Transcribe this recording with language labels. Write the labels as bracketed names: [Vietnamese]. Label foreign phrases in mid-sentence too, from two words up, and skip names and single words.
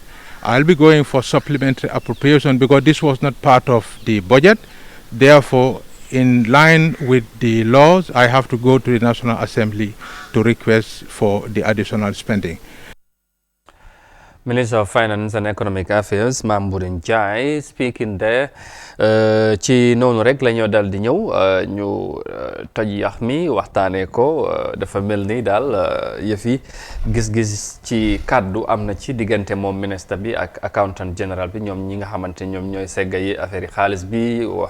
[English] I'll be going for supplementary appropriation because this was not part of the budget. Therefore, in line with the laws, I have to go to the National Assembly to request for the additional spending. Minister of Finance and Economic Affairs Mamboure Njie speaking there [Wolof] ci noonu rek la ñoo dal di ñëw ñu toj yax mi waxtaanee ko dafa mel ni daal yëf yi gis-gis ci kàddu am na ci diggante moom ministre bi ak accountant général bi ñoom ñi nga xamante ñoom ñooy segga yi affaire yi xaalis bi